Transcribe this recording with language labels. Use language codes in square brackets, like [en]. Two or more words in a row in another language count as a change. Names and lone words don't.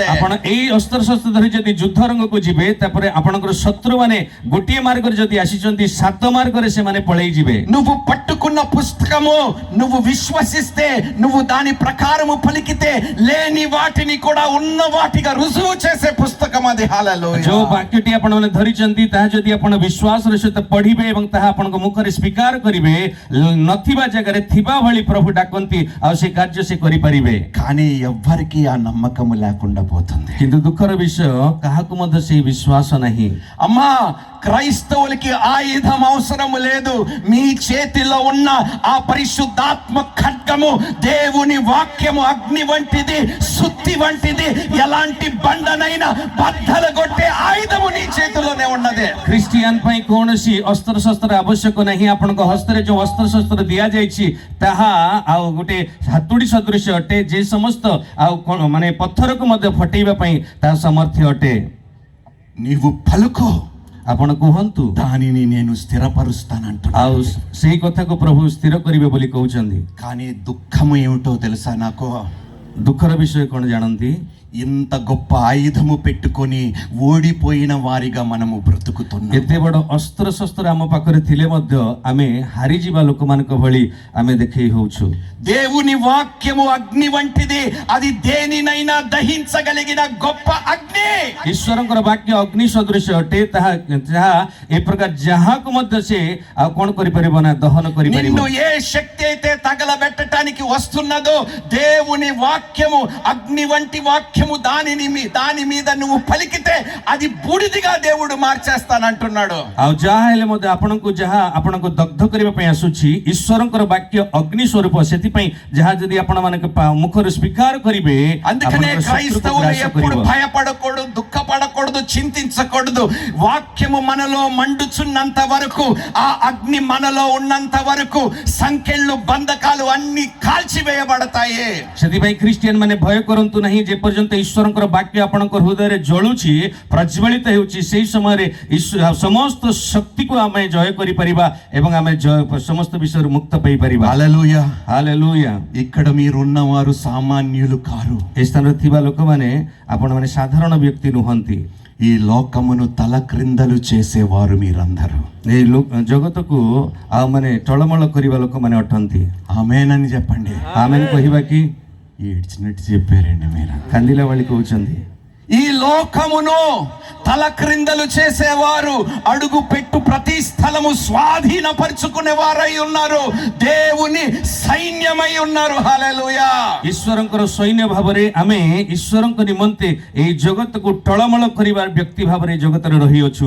[or] ଆପଣ ଏଇ ଅସ୍ତ୍ରଶସ୍ତ୍ର ଧରି ଯଦି ଯୁଦ୍ଧ ରଙ୍ଗକୁ ଯିବେ, ତାପରେ ଆପଣଙ୍କର ଶତ୍ରୁମାନେ ଗୋଟିଏ ମାର୍ଗରେ ଯଦି ଆସିଛନ୍ତି 7 ମାର୍ଗରେ ସେମାନେ ପଳେଇ ଯିବେ। [te] నువ్వు పట్టుకున్న పుస్తకము నువ్వు విశ్వసిస్తే, నువ్వు దాని ప్రకారము పలికితే లేని వాటిని కూడా ఉన్న వాటిగా రుజువు చేసే పుస్తకం అది। హల్లెలూయా। [or] ଯୋଉ ବାକ୍ୟଟି ଆପଣମାନେ ଧରିଛନ୍ତି ତାହା ଯଦି ଆପଣ ବିଶ୍ୱାସର ସହିତ ପଢିବେ ଏବଂ ତାହା ଆପଣଙ୍କ ମୁଖରେ ସ୍ୱୀକାର କରିବେ, ନଥିବା ଜାଗାରେ ଥିବା ଭଳି ପ୍ରଭୁ ଡାକନ୍ତି ଆଉ ସେ କାର୍ଯ୍ୟ ସେ କରିପାରିବେ। [te] కానీ ఎవ్వరికి ఆ నమ్మకము లేకుండా పోతుంది। [or] କିନ୍ତୁ ଦୁଃଖର ବିଷୟ, କାହାକୁ ମଧ୍ୟ ସେଇ ବିଶ୍ୱାସ ନାହିଁ। [te] అమ్మా క్రైస్తవులకి ఆయుధం అవసరం లేదు. మీ చేతిలో ఉన్న ఆ పరిశుద్ధాత్మ ఖడ్గము దేవుని వాక్యము అగ్ని వంటిది, సుత్తి వంటిది. ఎలాంటి బండనైనా బద్దలగొట్టే ఆయుధము నీ చేతిలోనే ఉన్నదే. [or] ଖ୍ରୀଷ୍ଟିଆନ ପାଇଁ କୌଣସି ଅସ୍ତ୍ରଶସ୍ତ୍ର ଆବଶ୍ୟକ ନାହିଁ. ଆପଣଙ୍କ ହସ୍ତରେ ଯୋଉ ଅସ୍ତ୍ରଶସ୍ତ୍ର ଦିଆଯାଇଛି ତାହା ଆଉ ଗୋଟେ ହାତୁଡ଼ି ସଦୃଶ ଅଟେ, ଯେ ସମସ୍ତ ଆଉ ମାନେ ପଥରକୁ ମଧ୍ୟ ଫଟେଇବା ପାଇଁ ତାହା ସମର୍ଥ୍ୟ ଅଟେ. [te] నీవు పలుకో, [or] ଆପଣ କୁହନ୍ତୁ, [te] దానిని నేను స్థిరపరుస్తానంటున్నా. [or] ଆଉ ସେଇ କଥାକୁ ପ୍ରଭୁ ସ୍ଥିର କରିବେ ବୋଲି କହୁଛନ୍ତି. [te] కానీ దుఃఖము ఏమిటో తెలుసా నాకు? [or] ଦୁଃଖର ବିଷୟ କଣ ଜାଣନ୍ତି? [te] ఇంత గొప్ప ఆయుధము పెట్టుకొని ఓడిపోయిన వారిగా మనము బ్రతుకుతున్నాం. [or] ଏତେ ବଡ଼ ଅସ୍ତ୍ରଶସ୍ତ୍ର ଆମ ପାଖରେ ଥିଲେ ମଧ୍ୟ ଆମେ ହାରିଯିବା ଲୋକମାନଙ୍କ ଭଳି ଆମେ ଦେଖେଇ ହଉଛୁ. [te] దేవుని వాక్యము అగ్ని వంటిది, అది దేనినైనా దహించగలిగిన గొప్ప అగ్ని. [or] ଈଶ୍ୱରଙ୍କର ବାକ୍ୟ ଅଗ୍ନି ସଦୃଶ ଅଟେ, ଯାହା ଏ ପ୍ରକାର ଯାହାକୁ ମଧ୍ୟ ସେ ଆଉ କଣ କରିପାରିବ ନା, ଦହନ କରିପାରିବ. [te] నిన్ను ఏ శక్తి అయితే తగలబెట్టడానికి వస్తున్నదో, దేవుని వాక్యము అగ్ని వంటి వాక్యము దాని మీద నువ్వు పలికితే అది బూడిదిగా దేవుడు మార్చేస్తానంటున్నాడు. [or] ଆଉ ଯାହା ହେଲେ ମଧ୍ୟ ଆପଣଙ୍କୁ ଦଗ୍ଧ କରିବା ପାଇଁ ଆସୁଛି ଈଶ୍ୱରଙ୍କର ବାକ୍ୟ ଅଗ୍ନି ସ୍ୱରୂପ. ସେଥିପାଇଁ ଯାହା ଯଦି ଆପଣମାନଙ୍କ ମୁଖରୁ ସ୍ୱୀକାର କରିବେ, [te] అందుకనే క్రైస్తవులు ఎప్పుడు భయపడకూడదు, దుఃఖపడకూడదు, చింతించకూడదు. వాక్యము మనలో మండుచున్నంత వరకు, ఆ అగ్ని మనలో ఉన్నంత వరకు సంకెళ్ళు బంధకాలు అన్ని కాల్చివేయబడతాయి. [or] ସେଥିପାଇଁ ଖ୍ରୀଷ୍ଟିଆନ ମାନେ ଭୟ କରନ୍ତୁ ନାହିଁ. ଯେ ପର୍ଯ୍ୟନ୍ତ ଈଶ୍ୱରଙ୍କର ବାକ୍ୟ ଆପଣଙ୍କ ହୃଦୟରେ ଜଳୁଛି, ପ୍ରଜ୍ୱଳିତ ହେଉଛି, ସେହି ସମୟରେ ସମସ୍ତ ଶକ୍ତିକୁ ଆମେ ଜୟ କରିପାରିବା ଏବଂ ଆମେ ସମସ୍ତ ବିଷୟରୁ ମୁକ୍ତ ପାଇପାରିବା. [te] హల్లెలూయా. [or] ହାଲେଲୁୟା. [te] ఇక్కడ మీరు ఉన్నవారు సామాన్యులు కారు. [or] ଏ ସ୍ଥାନରେ ଥିବା ଲୋକମାନେ ଆପଣମାନେ ସାଧାରଣ ବ୍ୟକ୍ତି ନୁହନ୍ତି. [te] ఈ లోకమును తల క్రిందలు చేసేవారు మీరందరూ. [or] ଏଇ ଜଗତକୁ ଆଉ ମାନେ ଟଳମଳ କରିବା ଲୋକମାନେ ଅଟନ୍ତି. [te] ఆమేనని చెప్పండి. [or] ఆమెను କହିବା କି? [te] ఏడ్చినట్టు చెప్పారండి మీరు. [or] କାନ୍ଦିଲା ଭଳି କହୁଛନ୍ତି. [te] ఈ లోకమును తల క్రిందలు చేసేవారు అడుగు పెట్టు ప్రతి స్థలము స్వాధీనపరుచుకునే వారై ఉన్నారు. దేవుని సైన్యమై ఉన్నారు. హల్లెలూయా. [or] ଈଶ୍ୱରଙ୍କର ସୈନ୍ୟ ଭାବରେ ଆମେ ଈଶ୍ୱରଙ୍କ ନିମନ୍ତେ ଏଇ ଜଗତକୁ ଟଳମଳ କରିବା ବ୍ୟକ୍ତି ଭାବରେ ଜଗତରେ ରହିଅଛୁ.